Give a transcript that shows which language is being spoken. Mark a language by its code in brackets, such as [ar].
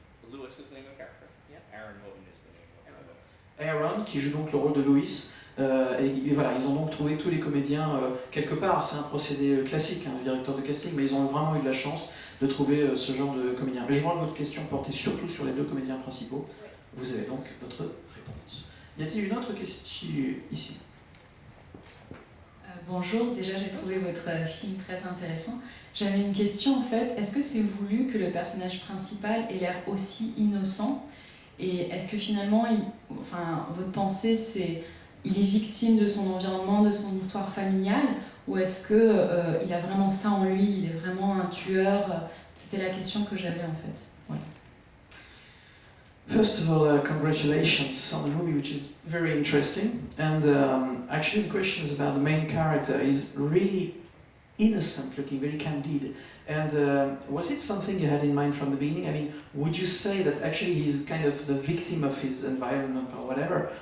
[en] Lewis is the name of the character? Yeah. Aaron Moten is the name of the [fr] Aaron, qui joue donc le rôle de Louis. Et voilà, ils ont donc trouvé tous les comédiens quelque part. C'est un procédé classique, du directeur de casting, mais ils ont vraiment eu de la chance de trouver ce genre de comédiens. Mais je vois que votre question portait surtout sur les 2 comédiens principaux. Vous avez donc votre réponse. Y a-t-il une autre question ici? Bonjour, déjà j'ai trouvé votre film très intéressant. J'avais une question en fait, est-ce que c'est voulu que le personnage principal ait l'air aussi innocent? Et est-ce que finalement, votre pensée c'est il est victime de son environnement, de son histoire familiale, ou est-ce que il a vraiment ça en lui, il est vraiment un tueur? C'était la question que j'avais en fait. Voilà. [en] First of all, congratulations on the movie, which is very interesting. And actually, the question is about the main character. He's really innocent looking, very candid. And was it something you had in mind from the beginning? I mean, would you say that actually he's kind of the victim of his environment or whatever?